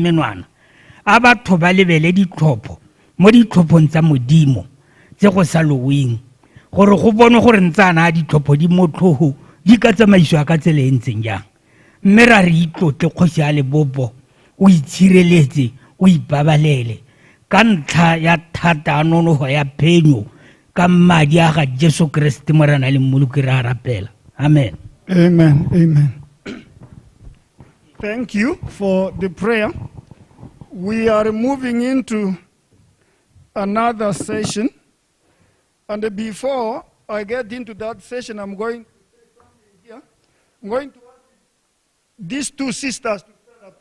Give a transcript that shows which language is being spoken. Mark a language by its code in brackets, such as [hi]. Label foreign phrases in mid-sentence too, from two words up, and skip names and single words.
[tn] menwana a batho ba lebele ditlhopho mo ditlhophong tsa modimo tse go sa loweng gore go bonwe gore ntsana a ditlhopho di motlhogo di ka tsamaiswa ka tsela e ntseng jang mme ra re itlotle kgosi a le bopo o itshireletse o ipabalele ka ntlha ya thata nonogo ya phenyo ka madi a ga Jesu Kriste morena le mmoloki re a rapela amen Amen. Amen. [en] Thank you for the prayer. We are moving into another session. And before I get into that session, I'm going to I'm going to ask these two sisters to stand up.